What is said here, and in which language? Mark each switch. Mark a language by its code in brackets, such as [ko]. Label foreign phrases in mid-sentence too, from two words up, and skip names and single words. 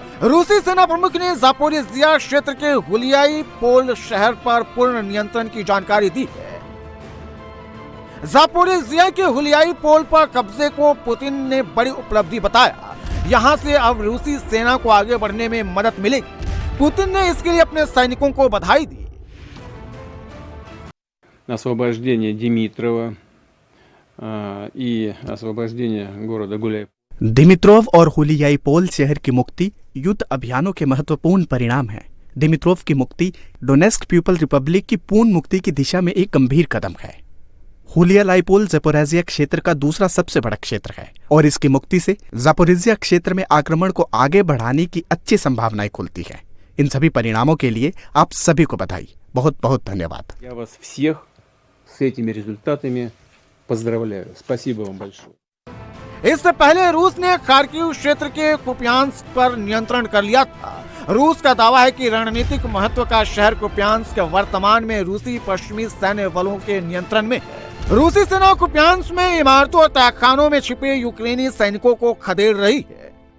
[hi] रूसी सेना प्रमुख ने जापोरिजिया क्षेत्र के हुलियाई पोल शहर पर पूर्ण नियंत्रण की जानकारी दी है। जापोरिजिया के हुलियाई पोल पर कब्जे को पुतिन ने बड़ी उपलब्धि बताया। यहां से अब रूसी सेना को आगे बढ़ने में मदद मिलेगी। पुतिन ने इसके लिए अपने सैनिकों को बधाई दी। [ru] освобождение Димитрова и освобождение города Гуляйполя। [hi] दिमित्रोव और हुलियाईपोल शहर की मुक्ति युद्ध अभियानों के महत्वपूर्ण परिणाम है। दिमित्रोव की मुक्ति डोनेस्क पीपल रिपब्लिक की पूर्ण मुक्ति की दिशा में एक गंभीर कदम है। हुलियाईपोल ज़पोरिज़िया क्षेत्र का दूसरा सबसे बड़ा क्षेत्र है और इसकी मुक्ति से ज़पोरिज़िया क्षेत्र में आक्रमण को आगे बढ़ाने की अच्छी संभावनाएं खुलती है। इन सभी परिणामों के लिए आप सभी को बधाई। बहुत बहुत धन्यवाद। [ru] Я вас всех с этими результатами поздравляю. Спасибо вам большое. [hi] इससे पहले रूस ने खार्किव क्षेत्र के कुपियांस्क पर नियंत्रण कर लिया था। रूस का दावा है कि रणनीतिक महत्व का शहर कुपियांस्क वर्तमान में रूसी पश्चिमी सैन्य बलों के नियंत्रण में है। रूसी सेना कुपियांस्क में इमारतों और तहखानों में छिपे यूक्रेनी सैनिकों को खदेड़ रही है।